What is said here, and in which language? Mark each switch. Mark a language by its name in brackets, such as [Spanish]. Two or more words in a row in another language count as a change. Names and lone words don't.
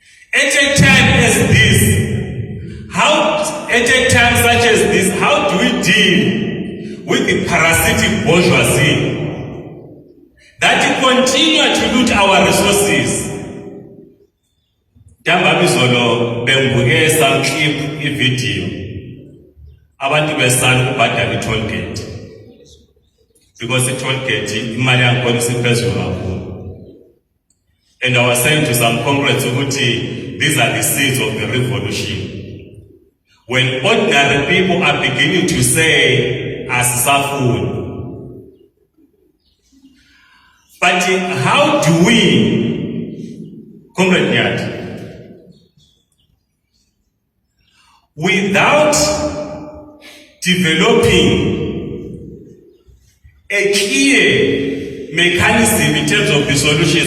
[English] At a time such as this, how do we deal with the parasitic bourgeoisie that continue to loot our resources? [Zulu] Dambabizolo bembuke [English] some clip video [Zulu] abantu besala ukubhadala i-toll gate because i-toll gate imali yakhona isiphezulu kakhulu. [English] And I was saying to some comrades ukuthi these are the seeds of the revolution. When ordinary people are beginning to say asisafuni. But how do we, Comrade Nyathi, without developing a clear mechanism in terms of the solutions?